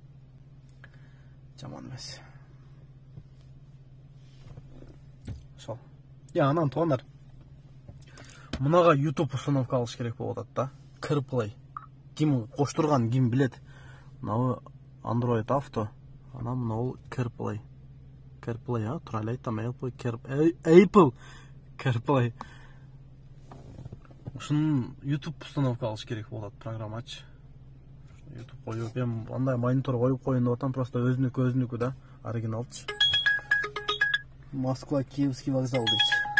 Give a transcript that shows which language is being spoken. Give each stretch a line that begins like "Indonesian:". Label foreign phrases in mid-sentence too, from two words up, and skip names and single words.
Kyrgyz: Жаман эмес. Ошол. Я, анан туугандар. Мынага YouTube установка алыш керек болуп атат да. CarPlay. Ким коштурган, ким билет. Мынау Android Auto, анан мынау CarPlay. CarPlay, а? Тура эле айтам, Apple CarPlay. Ушунун YouTube установка алыш керек болот программачы. YouTube коюп, эми андай монитор коюп коюн деп атам, просто өзүнүкү да, оригиналчы. Москва Киевский вокзал дейт.